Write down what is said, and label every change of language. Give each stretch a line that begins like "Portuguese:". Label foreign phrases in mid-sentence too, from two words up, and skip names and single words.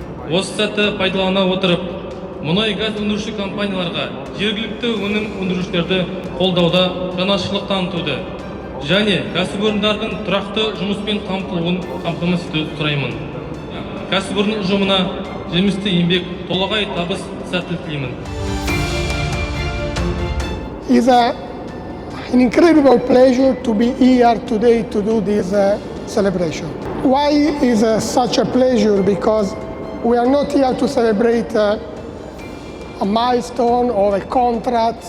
Kazakh: осы сәтті пайдалана отырып, мұнай газ өндіруші компанияларға жергілікті өнім өндірушілерді қолдауда жанашырлық танытуды және кәсіпорындардың тұрақты жұмыспен қамтылуын қамтамасыз етуді сұраймын. Кәсіпорын ұжымына жемісті еңбек, толағай табыс, сәттілік тілеймін.
English: It's an incredible pleasure to be here today to do this celebration. Why is such a pleasure? Because we are not here to celebrate a milestone or a contract.